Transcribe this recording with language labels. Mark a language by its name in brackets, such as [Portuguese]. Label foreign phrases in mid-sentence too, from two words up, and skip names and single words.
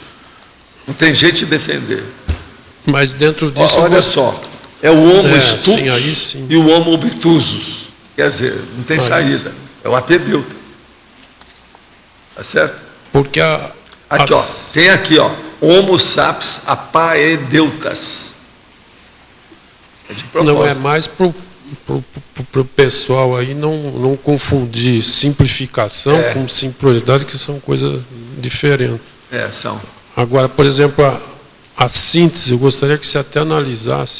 [Portuguese] Não tem jeito de defender. Mas dentro disso... Olha só, é o homo stultus e o homo obtusus. Quer dizer, não tem saída. É o apedeuta. Tá certo? Porque aqui, ó, tem aqui, ó, Homo sapiens apaedeutas. É de propósito. Não, é mais para o pessoal aí não confundir simplificação com simplicidade, que são coisas diferentes. São. Agora, por exemplo, a síntese, eu gostaria que você até analisasse.